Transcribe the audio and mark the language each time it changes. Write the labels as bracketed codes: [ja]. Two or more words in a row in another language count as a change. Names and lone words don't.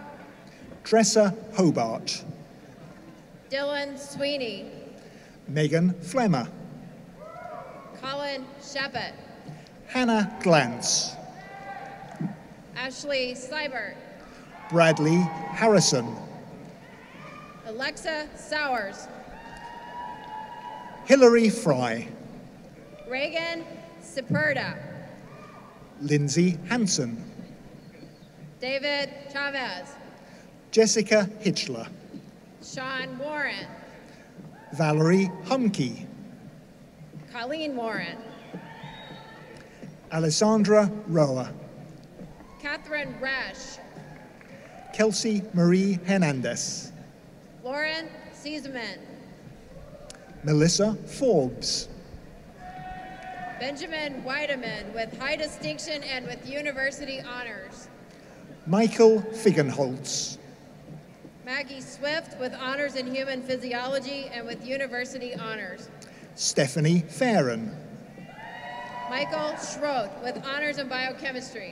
[en] Tressa Hobart, Dylan Sweeney, Megan Flemmer, Colin Sheppet, Hannah Glantz, Ashley Seibert, Bradley Harrison, Alexa Sowers, Hilary Fry, Reagan Ciperda, Lindsay Hanson, David Chavez, Jessica Hitchler, Sean Warren, Valerie Humke, Colleen Warren, Alessandra Roa, Catherine Resch, Kelsey Marie Hernandez, Lauren Sieseman, Melissa Forbes, Benjamin Weideman with high distinction and with university honors, Michael Figgenholtz, Maggie Swift with honors in human physiology and with university honors, Stephanie Farron, Michael Schrodt with honors in biochemistry,